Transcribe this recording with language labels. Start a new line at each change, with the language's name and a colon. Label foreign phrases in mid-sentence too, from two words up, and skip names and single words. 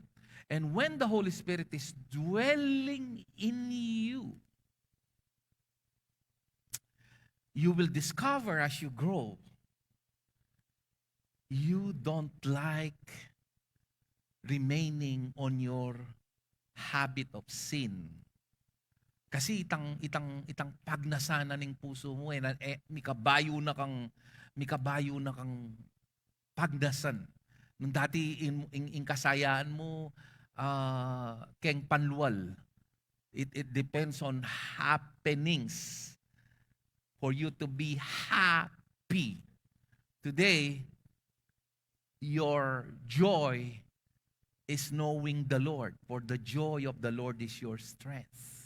English: And when the Holy Spirit is dwelling in you, you will discover as you grow, you don't like remaining on your habit of sin.
Pampanga: Kasi itang pagnasana ng puso mo mikabayo na kang pagnasan. Nung dati in kasayaan mo keng panluwal.
English: It depends on happenings for you to be happy. Today, your joy is knowing the Lord, for the joy of the Lord is your strength.